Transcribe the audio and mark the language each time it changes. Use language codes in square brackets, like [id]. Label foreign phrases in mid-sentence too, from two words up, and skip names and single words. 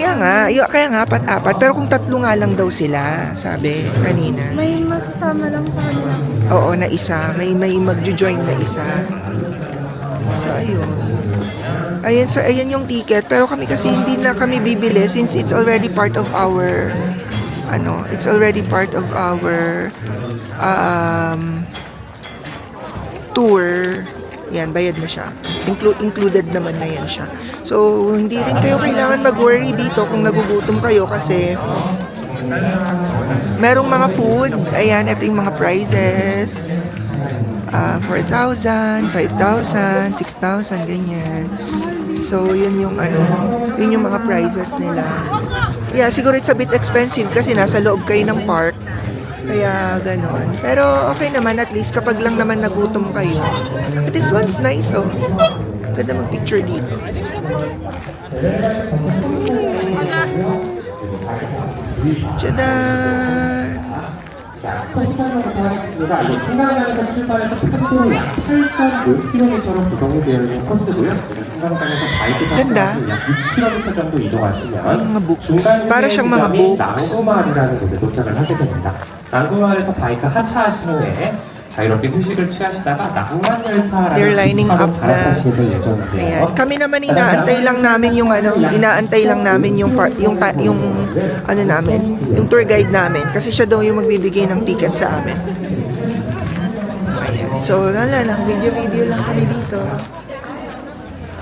[tl] Kaya nga, apat. Pero kung tatlo nga lang daw sila, sabi kanina. May masasama lang sa kanilang isa. Oo, na isa. May magjo-join na isa. So, ayun. So, ayan yung ticket. Pero kami kasi hindi na kami bibili [en] since it's already part of our tour. [tl] Yan, bayad na siya. Included naman na yan siya. So, hindi rin kayo kailangan mag-worry dito kung nagugutom kayo kasi merong mga food. Ayan, ito yung mga prices. 4,000, 5,000, 6,000, ganyan. So, yun yung mga prices nila. Yeah, siguro [en] it's a bit expensive [tl] kasi nasa loob kayo ng park. Kaya, gano'n. Pero, okay naman, at least, kapag lang naman nagutom kayo. [en] But this one's nice, [tl] oh. Ganda mag-picture dito. Tchadan! [ko] 승강장에서 출발해서 펜도로 약 8.5km로 구성이 되어 있는 코스고요. 승강장에서 바이크 타고 약 6km 정도 이동하시면 [tl] para siyang mga [ko] 중간에 [en] books. [ko] 낭고마을이라는 곳에 도착을 하게 됩니다. 낭고마을에서 바이크 하차하신 후에 자유롭게 휴식을 취하시다가 낭만 열차라는 [en] They're lining [ko] 기차로 [en] up na. [ko] 갈아타시게 될 예정인데요. [tl] Ayan. Kami naman inaantay lang namin yung tour guide namin kasi siya daw yung magbibigay ng ticket sa amin. Ayan. So, video lang kami dito.